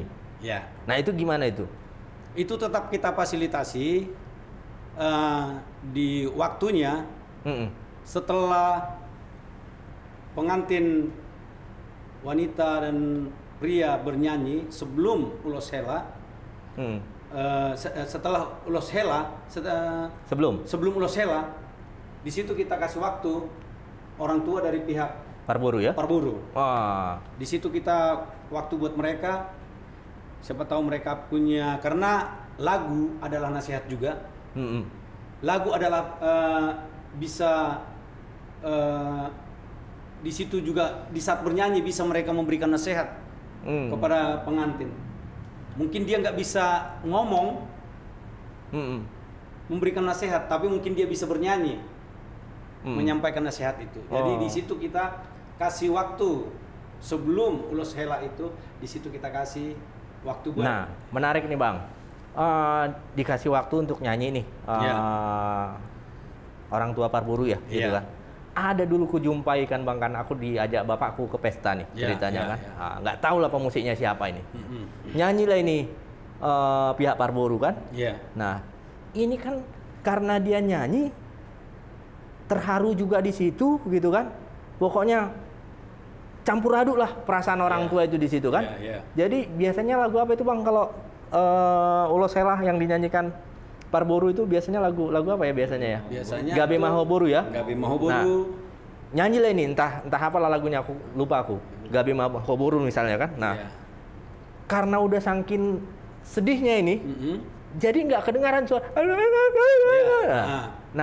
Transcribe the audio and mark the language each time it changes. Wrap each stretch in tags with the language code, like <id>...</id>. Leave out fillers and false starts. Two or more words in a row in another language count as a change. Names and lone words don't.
<id>Ya. Nah itu gimana itu? Itu tetap kita fasilitasi di waktunya setelah pengantin wanita dan pria bernyanyi sebelum</id> <bbc>ulos hela.</bbc> <id>Setelah</id> <bbc>ulos hela,</bbc> <id>sebelum</id> <bbc>ulos hela,</bbc> <id>di situ kita kasih waktu orang tua dari pihak Parburu ya? Parburu. Wah. Di situ kita waktu buat mereka, siapa tahu mereka punya, karena lagu adalah nasihat juga. Lagu adalah bisa di situ juga di saat bernyanyi bisa mereka memberikan nasihat kepada pengantin. Mungkin dia nggak bisa ngomong memberikan nasihat, tapi mungkin dia bisa bernyanyi menyampaikan nasihat itu. Jadi di situ kita kasih waktu sebelum</id> <bbc>ulos hela</bbc> <id>itu, di situ kita kasih waktu buat. Nah, menarik nih Bang. Dikasih waktu untuk nyanyi nih orang tua Parburu ya, gitu kan. Ada dulu kujumpai kan Bang, kan aku diajak bapakku ke pesta nih ceritanya kan. Nggak tahu lah pemusiknya siapa ini. Nyanyilah ini pihak Parburu kan. Nah, ini kan karena dia nyanyi terharu juga di situ gitu kan. Pokoknya campur aduk lah perasaan orang tua itu di situ kan. Jadi biasanya lagu apa itu Bang kalau</id> <bbc>ulos hela</bbc> <id>yang dinyanyikan Parburu itu biasanya lagu apa ya biasanya ya? Biasanya Gabe Mahoboru ya. Gabe Mahoboru. Nah, nyanyilah ini entah apalah lagunya aku lupa aku. Gabe Mahoboru misalnya kan. Nah, karena udah saking sedihnya ini, jadi nggak kedengaran suara.</id>